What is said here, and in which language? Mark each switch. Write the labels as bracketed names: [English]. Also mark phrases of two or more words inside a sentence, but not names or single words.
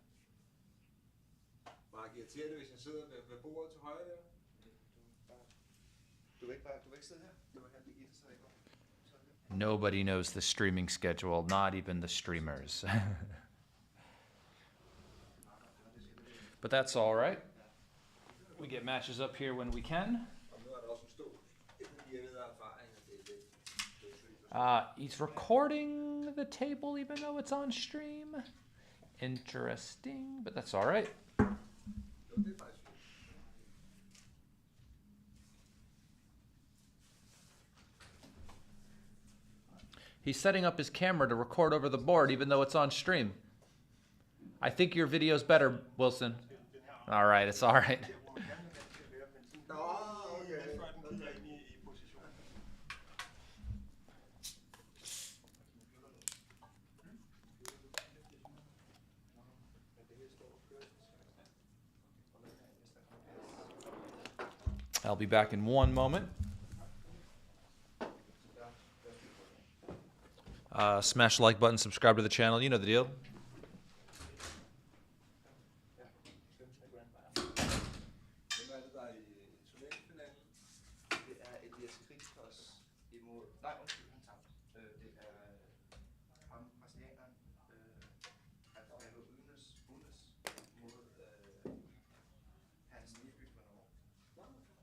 [Danish] Mark, irriterer det, hvis jeg sidder ved bordet til højre der? Du vil ikke sidde her? Du vil have Birgitte sidde i går. [English] Nobody knows the streaming schedule, not even the streamers. But that's all right. We get matches up here when we can. [Danish] Og nu er der også en stol. Jeg ved af erfaring, at det er lidt. [English] He's recording the table even though it's on stream. Interesting, but that's all right. [Danish] Jo, det er faktisk fint. [English] He's setting up his camera to record over the board even though it's on stream. I think your video's better, Wilson. All right, it's all right. [Danish] Nå, okay. Jeg tror, at den kigger ind i position. [English] I'll be back in one moment. Smash the like button, subscribe to the channel. You know the deal. [Danish] Hvem er det, der er i turneringsfinalen? Det er Elias Krigstos imod. Nej, undskyld, han tabte. Det er ham, brasilianeren. Alfredo Unes mod Hans Nieby for nogle år.